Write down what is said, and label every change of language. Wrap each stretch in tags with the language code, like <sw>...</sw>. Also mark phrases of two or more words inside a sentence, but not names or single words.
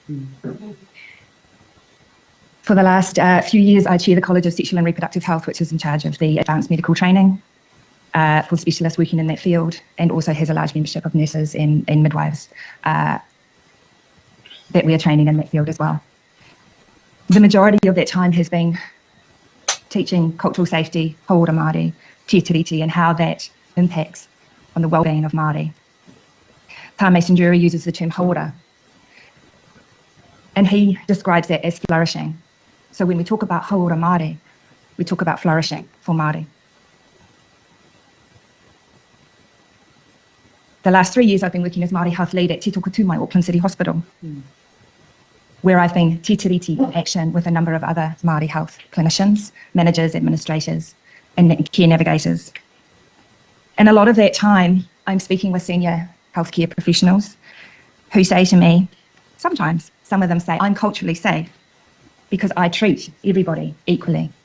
<en>For the last few years, I chair the College of Sexual and Reproductive Health, which is in charge of the advanced medical training for specialists working in that field, and also has a large membership of nurses and midwives that we are training in that field as well. The majority of that time has been teaching cultural safety,</en> <mi>haora Māori, te tiriti,</mi> <en>and how that impacts on the well-being of Māori. Tā Mason Jury uses the term haora, and he describes that as flourishing. So when we talk about</en> <mi>haora Māori,</mi> <en>we talk about flourishing for Māori. The last 3 years I've been working as Māori health lead at Te Tokotumai, Auckland City Hospital, where I've been</en> <mi>te tiriti</mi> <en>in action with a number of other Māori health clinicians, managers, administrators, and care navigators. And a lot of that time, I'm speaking with senior healthcare professionals who say to me, sometimes, some of them say, I'm culturally safe because I treat everybody equally.</en>